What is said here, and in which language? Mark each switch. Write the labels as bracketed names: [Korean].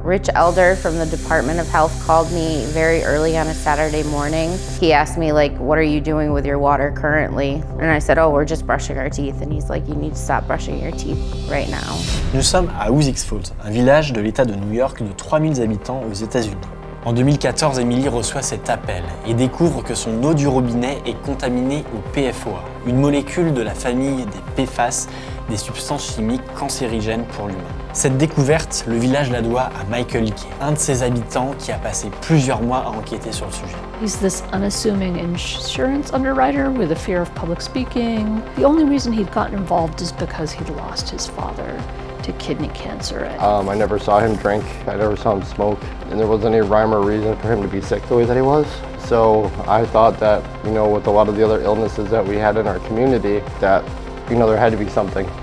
[English] Rich elder from the Department of Health called me very early on a Saturday morning. He asked me, like, what are you doing with your water currently? And I said, oh, we're just brushing our teeth. And he's like, you need to stop brushing your teeth right now. [French] Nous sommes à Hoosick Falls, un village de l'État de New York de 3000 habitants aux États-Unis. En 2014, Emily reçoit cet appel et découvre que son eau du robinet est contaminée au PFOA, une molécule de la famille des PFAS, des substances chimiques cancérigènes pour l'humain. Cette découverte, le village la doit à Michael Kay, un de ses habitants qui a passé plusieurs mois à enquêter sur le sujet. [English] He's this unassuming insurance underwriter with a fear of public speaking. The only reason he'd gotten involved is because he'd lost his father to kidney cancer. I never saw him drink, I never saw him smoke, and there wasn't any rhyme or reason for him to be sick the way that he was. So I thought that, with a lot of the other illnesses that we had in our community, that, there had to be something.